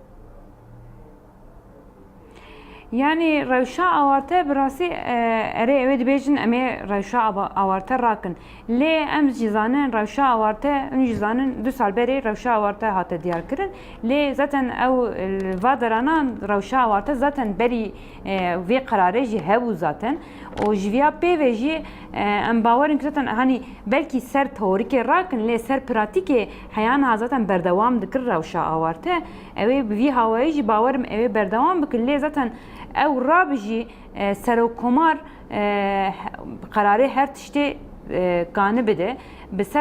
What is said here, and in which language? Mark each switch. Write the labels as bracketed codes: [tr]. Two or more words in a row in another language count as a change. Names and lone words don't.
[ku] Yani rewşa awarte bi rastî erê ew ê dibêjin em ê rewşa awarte rakin lê em jî zanin rewşa awarte em jî zanin 2 sal berê rewşa awarte hate diyarkirin lê zaten ew va deranan rewşa awarte zaten berî vê qararê jî hebû zaten û ji vêya pêvê jî em bawerin ki zaten hani belkî ser teorîkê rakin lê ser pratîkê heyan zaten berdewam dikir rewşa awarte ew ê bi vî hawayî jî bawerim ew ê berdewam bikin lê zaten ew rabijî serokkomar kararê her tiştê ganî bide bi ser